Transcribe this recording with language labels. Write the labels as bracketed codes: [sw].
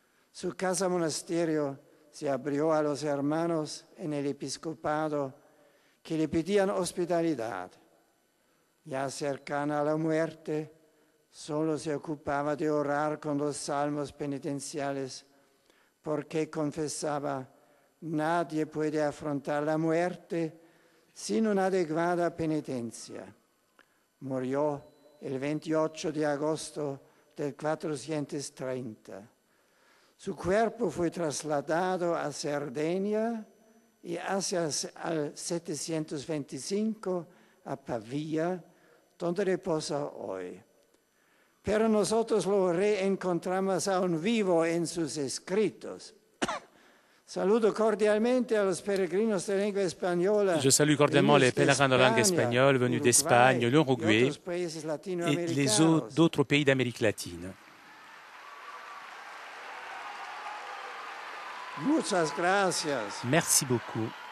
[es] Su casa monasterio se abrió a los hermanos en el episcopado que le pedían hospitalidad. Ya cercana a la muerte, solo se ocupaba de orar con los salmos penitenciales, porque confesaba, nadie puede afrontar la muerte sin [it] un'adeguata penitenza. [es] Murió el 28 de agosto del 430. Su cuerpo fue trasladado a Cerdeña y hacia el 725 a Pavía, donde reposa hoy. Pero nosotros lo reencontramos aún vivo en sus escritos. Saludo cordialmente a los peregrinos de lengua española. [fr] Je salue cordialement les pèlerins de langue espagnole venus d'Espagne, l'Uruguay et d'autres pays d'Amérique latine. [es] Muchas gracias. [fr] Merci beaucoup.